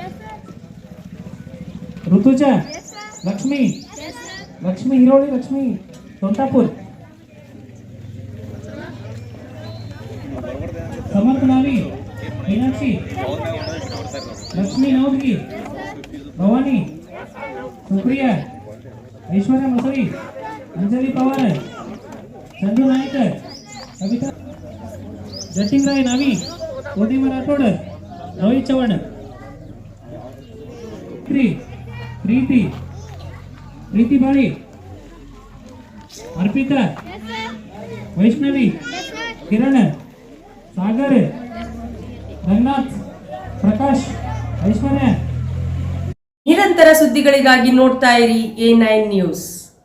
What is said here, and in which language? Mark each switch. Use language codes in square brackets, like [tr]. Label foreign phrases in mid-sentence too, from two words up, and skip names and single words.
[kn] ಋತುಜಾ, ಲಕ್ಷ್ಮಿ, ಲಕ್ಷ್ಮಿ ಹಿರೋಳಿ, ಲಕ್ಷ್ಮಿ ತೋಂಟಾಪುರ್, ಸಮರ್ಥ ನಾವಿ, ಮೀನಾಕ್ಷಿ, ಲಕ್ಷ್ಮಿ ನವದ್ಗಿ, ಭವಾನಿ, ಸುಪ್ರಿಯಾ, ಐಶ್ವರ್ಯ ಮಸರಿ, ಅಂಜಲಿ ಪವಾರ್, ಚಂದು ನಾಯಕ, ಕವಿತಾ, ಜಟಿಂಗ್ ರಾಯ್ ನಾವಿ, पूर्णिमा राठोड, रोहित चव्हाण, प्रीति, प्रीति बाळी, अर्पिता, वैष्णवी, किरण, सागर, रंगनाथ, प्रकाಶ್, ಐಶ್ವರ್ಯ. ನಿರಂತರ ಸುದ್ದಿಗಳಿಗಾಗಿ ನೋಡ್ತಾ ಇರಿ A9 ನ್ಯೂಸ್.